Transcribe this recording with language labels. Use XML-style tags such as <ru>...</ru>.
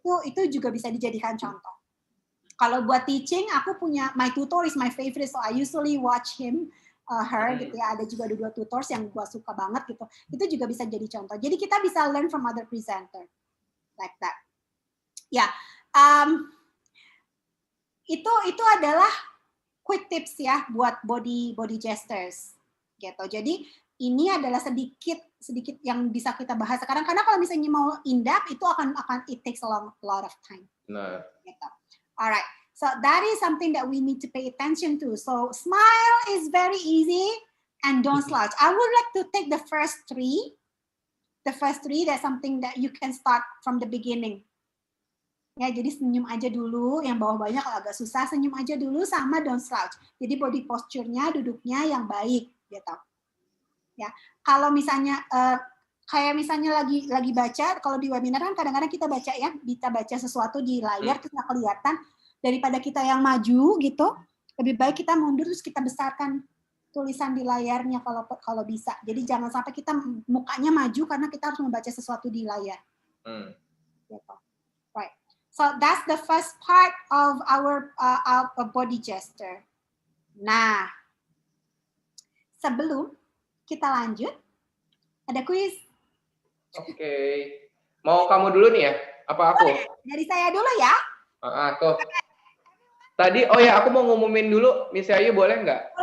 <id>Itu juga bisa dijadikan contoh. Kalau buat teaching, aku punya</id> <en>my tutor is my favorite, so I usually watch her</en> <id>gitu ya. Ada juga 2 tutors yang gua suka banget gitu. Itu juga bisa jadi contoh. Jadi kita bisa</id> <en>learn from other presenter like that.</en> <id>Ya, itu adalah quick tips ya buat body gestures gitu. Jadi ini adalah sedikit yang bisa kita bahas sekarang, karena kalau misalnya mau in depth itu akan</id> <en>it takes a lot of time.</en> <id>Nah. Gitu.</id> <en>Alright, so that is something that we need to pay attention to. So smile is very easy and don't slouch. I would like to take the first 3. The first 3, that's something that you can start from the beginning.</en> <id>Ya, jadi senyum aja dulu, yang bawah-bawahnya kalau agak susah senyum aja dulu sama</id> <en>don't slouch.</en> <id>Jadi body posture-nya, duduknya yang baik gitu. Ya, kalau misalnya kayak misalnya lagi baca, kalau di webinar kan kadang-kadang kita baca ya, kita baca sesuatu di layar terus nggak kelihatan, daripada kita yang maju gitu, lebih baik kita mundur terus kita besarkan tulisan di layarnya kalau bisa. Jadi jangan sampai kita mukanya maju karena kita harus membaca sesuatu di layar. Gitu. Right.</id> <en>So that's the first part of our body gesture.</en> <id>Nah, sebelum kita lanjut, ada kuis. Oke. Mau kamu dulu nih ya? Apa aku? Dari saya dulu ya. Tuh. Tadi, oh ya, aku mau ngumumin dulu, Miss Ayu boleh nggak?</id>